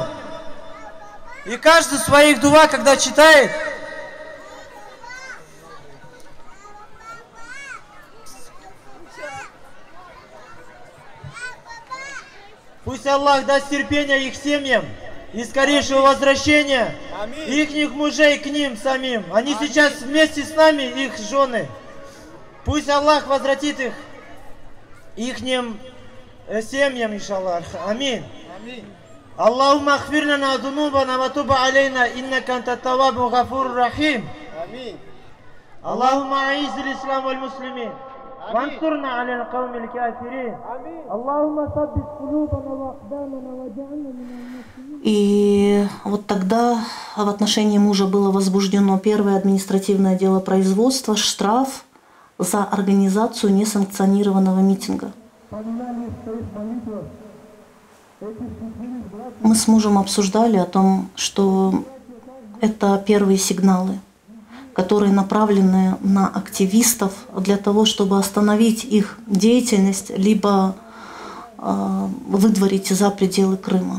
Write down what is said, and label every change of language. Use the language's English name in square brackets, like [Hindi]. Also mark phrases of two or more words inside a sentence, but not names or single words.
[Russian] И каждый своих дуа, когда читает, пусть Аллах даст терпения их семьям и скорейшего возвращения их мужей к ним самим. Они сейчас вместе с нами, их жены. Пусть Аллах возвратит их семьям, иншаллах. Амин. [Arabic] اللهم اغفر لنا ذنوبنا وتب علينا إنك أنت التواب الغفور الرحيم. اللهم أعز الإسلام والمسلمين. وانصرنا على القوم الكافرين اللهم ثبت قلوبنا واقدامنا واجعلنا من المسلمين. [Russian] И вот тогда в отношении мужа было возбуждено первое административное дело производства, штраф за организацию несанкционированного митинга. Мы с мужем обсуждали о том, что это первые сигналы, которые направлены на активистов для того, чтобы остановить их деятельность, либо выдворить за пределы Крыма.